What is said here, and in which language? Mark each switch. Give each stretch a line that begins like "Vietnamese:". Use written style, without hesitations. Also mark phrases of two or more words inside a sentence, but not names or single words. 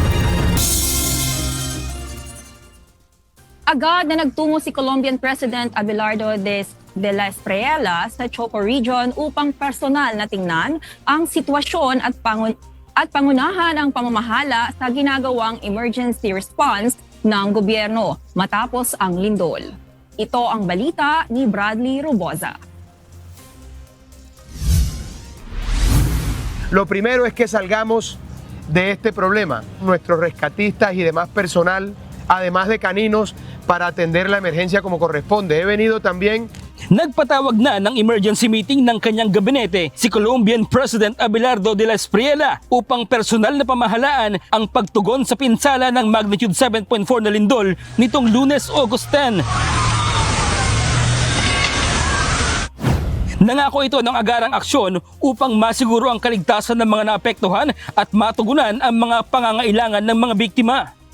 Filipino: Agad na nagtungo si
English: Colombian President
Filipino: Abelardo de la Espriella sa Choco Region upang personal na tingnan ang sitwasyon at pangunahan ang pamamahala sa ginagawang
English: emergency response
Filipino: ng gobyerno matapos ang lindol. Ito ang balita ni Bradley Roboza.
Spanish: Lo primero es que salgamos de este problema. Nuestros rescatistas y demás personal, además de caninos, para atender la emergencia como corresponde. He venido también.
Filipino: Nagpatawag na ng
English: emergency meeting
Filipino: ng kanyang gabinete si
English: Colombian President
Filipino: Abelardo de la Espriella upang personal na pamahalaan ang pagtugon sa pinsala ng magnitude 7.4 na lindol nitong Lunes, August 10. Nangako ito ng agarang aksyon upang masiguro ang kaligtasan ng mga naapektuhan at matugunan ang mga pangangailangan ng mga biktima.